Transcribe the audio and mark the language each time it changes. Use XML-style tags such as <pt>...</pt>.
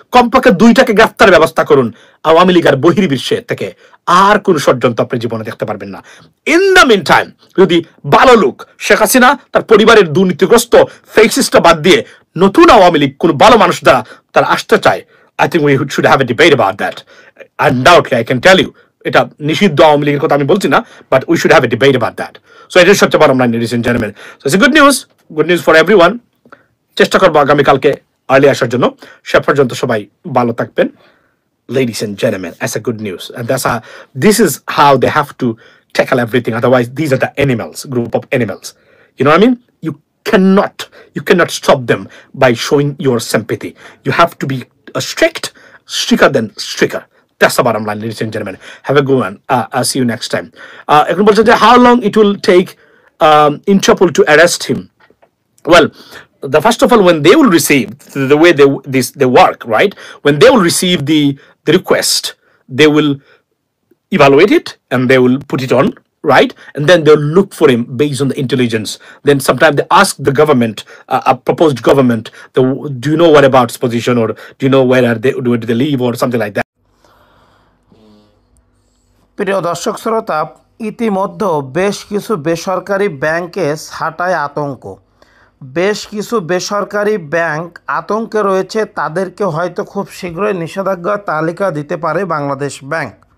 <bn>কমপক্ষে 2টাকে গ্রেফতার ব্যবস্থা করুন আওয়ামী লীগের বহির্বিশ্বের থেকে। আর কোন ষড়যন্ত্র আপনি জীবনে দেখতে পারবেন না।</bn> <en>in the meantime,</en> <bn>যদি ভালো লোক শেখ হাসিনা তার পরিবারের দুর্নীতিগ্রস্ত ফেসিস্টটা বাদ দিয়ে নতুন আওয়ামী লীগ কোন ভালো মানুষ দ্বারা তারা আসতে চায়,</bn> <en>I think we should have a debate about that. Undoubtedly, I can tell you,</en> <bn>এটা নিষিদ্ধ আওয়ামী লীগের কথা আমি বলছি না,</bn> <en>but we should have a debate about that. So it is such a bottom line, ladies and gentlemen. So it's a good news for everyone.</en> <bn>চেষ্টা করবো আগামীকালকে আর্লি আসার জন্য। সে পর্যন্ত সবাই ভালো থাকবেন,</bn> <en>ladies and gentlemen. That's a good news, and this is how they have to tackle everything. Otherwise, these are the animals, group of animals. You know what I mean? You cannot stop them by showing your sympathy. You have to be stricter than stricter. That's the bottom line, ladies and gentlemen. Have a good one. I'll see you next time. How long it will take Interpol to arrest him? Well, first of all, when they will receive the way they work, right? When they will receive the request, they will evaluate it and they will put it on, right? And then they'll look for him based on the intelligence. Then sometimes they ask the government, a proposed government, do you know what about his position, or do you know where do they live, or something like that.</en> <bn>প্রিয় দর্শক শ্রোতা, ইতিমধ্যে বেশ কিছু বেসরকারি ব্যাংকে ছাঁটাই আতঙ্ক। বেশ কিছু বেসরকারি ব্যাংক আতঙ্কে রয়েছে, তাদেরকে হয়তো খুব শীঘ্রই নিষেধাজ্ঞার তালিকা দিতে পারে বাংলাদেশ ব্যাংক।</bn>